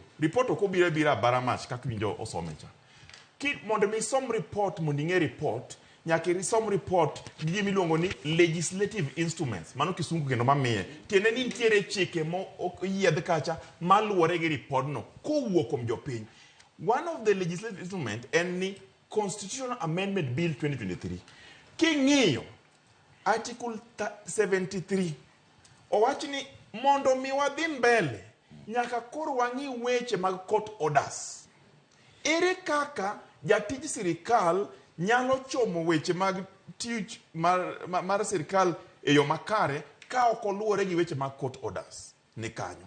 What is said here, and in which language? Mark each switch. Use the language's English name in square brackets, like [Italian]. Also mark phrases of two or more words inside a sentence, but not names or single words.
[Luo (Kenya and Tanzania)] Report ok obiro baramach kaka winjo osomecha. Mondo mi som report mondo ing'e report, nyaka isom report gi gima iluongo ni [English] legislative instruments. [Luo (Kenya and Tanzania)] Mano kisungu kendo mamiye. Tiende ni nitiere chike mo yiedh kacha maluwore gi report no kowuok kuom jopiny. [English] One of the legislative instruments [Luo (Kenya and Tanzania)] en ni [English] Constitutional Amendment Bill 2023. [Luo (Kenya and Tanzania)] King'iyo Article 73 owacho ni mondo mi wadhi mbele nyaka koro wang'i weche mag [English] court orders. [Luo (Kenya and Tanzania)] Ere kaka jatij sirikal nyalo chomo weche mag tich mar sirikal e yo makare ka ok oluwore gi weche mag [English] court orders [Luo (Kenya and Tanzania)] ni kanyo.